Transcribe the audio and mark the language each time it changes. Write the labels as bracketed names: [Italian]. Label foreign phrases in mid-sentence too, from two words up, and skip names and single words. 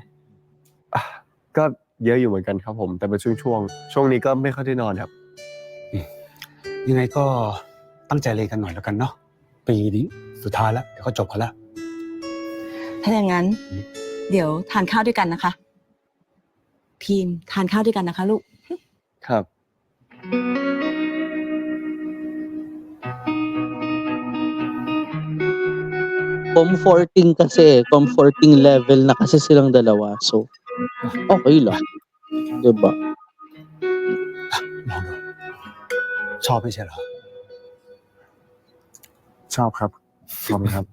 [Thai] ก็เยอะอยู่เหมือนกันครับผม แต่เป็นช่วงนี้ก็ไม่ค่อยได้นอนครับ ยังไงก็ตั้งใจเรียนกันหน่อยแล้วกันเนาะปีนี้สุดท้ายแล้วเดี๋ยวก็จบกันแล้ว ถ้าอย่างนั้น เดี๋ยวทานข้าวด้วยกันนะคะ พิมพ์ทานข้าวด้วยกันนะคะลูก ครับ [Filipino] Comforting kasi, [English] comforting level [Filipino] na kasi silang dalawa. So, okay lang. 'Di ba? [Thai] ลองดูชอบไม่ใช่เหรอ ชอบครับขอบคุณครับ